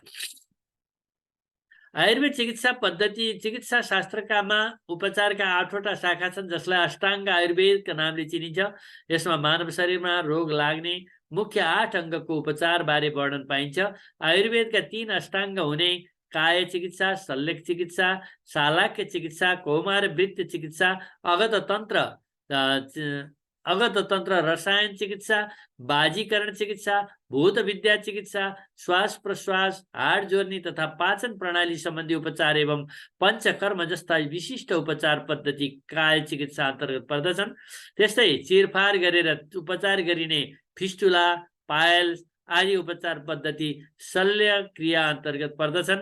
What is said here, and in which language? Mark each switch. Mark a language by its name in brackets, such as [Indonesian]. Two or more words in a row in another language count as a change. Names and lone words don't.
[Nepali] आयुर्वेद चिकित्सा पद्धति चिकित्सा शास्त्रकामा उपचारका 8वटा शाखा छन्, जसलाई अष्टाङ्ग आयुर्वेदका नामले चिनिन्छ। यसमा मानव शरीरमा रोग लाग्ने मुख्य 8 अङ्गको उपचार बारे वर्णन पाइन्छ। आयुर्वेदका 3 अष्टाङ्ग हुने काय चिकित्सा, शल्य चिकित्सा, शालाक्य चिकित्सा, कौमारवृत्त चिकित्सा, अगध तन्त्र रसायन चिकित्सा, बाजीकरण चिकित्सा, भूत विद्या चिकित्सा, श्वास प्रश्वास, हाड जोड्ने तथा पाचन प्रणाली सम्बन्धी उपचार एवं पञ्चकर्म जस्ता विशिष्ट उपचार पद्धति काय चिकित्सा अन्तर्गत पर्दछन्। त्यस्तै चिरफार गरेर उपचार गरिने फिस्टुला, पायल्स आदि उपचार पद्धति शल्य क्रिया अन्तर्गत पर्दछन्।